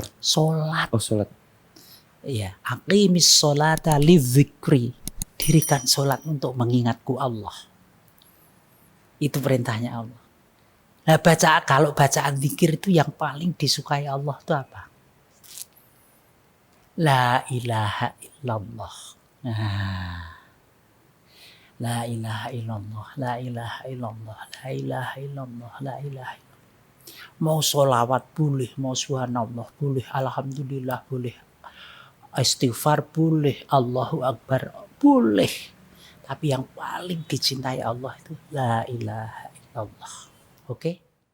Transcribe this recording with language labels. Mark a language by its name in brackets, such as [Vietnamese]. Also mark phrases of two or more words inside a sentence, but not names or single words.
[Indonesian] Salat. Oh, salat. [Arabic] Iya, أقم الصلاة لذكري. [Indonesian] Dirikan salat untuk mengingatku Allah. Itu perintahnya Allah. Nah, kalau bacaan zikir itu yang paling disukai Allah itu apa? [Arabic] لا إله إلا الله. [Indonesian] Nah. [Arabic] لا إله إلا الله لا إله إلا الله لا إله إلا الله لا إله إلا الله. [Indonesian] Mau sholawat boleh, mau subhanallah boleh, alhamdulillah boleh, istighfar boleh, Allahu Akbar boleh. Tapi yang paling dicintai Allah itu [Arabic] لا إله إلا الله. [Indonesian] Oke?